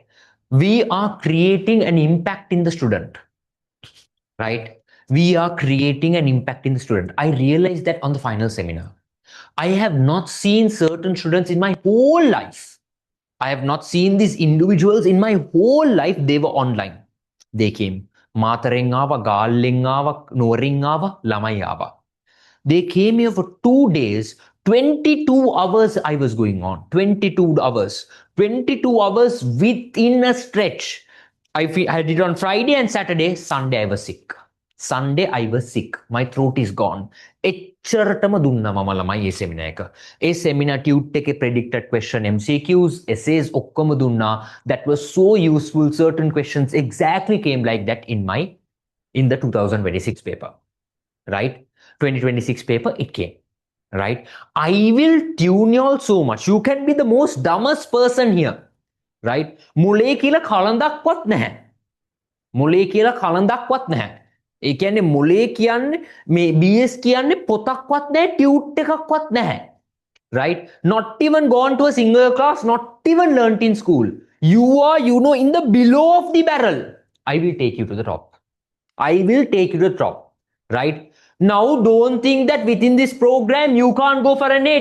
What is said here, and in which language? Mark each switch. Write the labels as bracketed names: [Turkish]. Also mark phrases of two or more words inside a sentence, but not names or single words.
[English] We are creating an impact in the student, right? We are creating an impact in the student. I realized that on the final seminar. I have not seen certain students in my whole life. I have not seen these individuals in my whole life. They were online. They came. [Sinhala] මාතරෙන් ආවා, ගාල්ලෙන් ආවා, නොරින් ආවා, ලමයි ආවා. [English] They came here for 2 days. 22 hours I was going on. 22 hours. 22 hours within a stretch. I did it on Friday and Saturday. Sunday I was sick. Sunday I was sick. My throat is gone. [Sinhala] එච්චරටම දුන්නා මම ළමයි ඒ seminar එක. ඒ [English] seminar tute [Sinhala] එකේ [English] predicted question MCQs, essays [Sinhala] ඔක්කොම දුන්නා. [English] That was so useful. Certain questions exactly came like that in the 2026 paper. Right? 2026 paper it came. Right? I will tune you all so much. You can be the most dumbest person here. Right? [Sinhala] මුලේ කියලා කලඳක්වත් නැහැ. මුලේ කියලා කලඳක්වත් නැහැ. ඒ කියන්නේ මුලේ කියන්නේ මේ BS කියන්නේ පොතක්වත් නැහැ, ටියුට් එකක්වත් නැහැ. [English] Right? Not even gone to a single class, not even learnt in school. You are, in the below of the barrel. I will take you to the top. I will take you to the top. Right? Now, don't think that within this program you can't go for an A.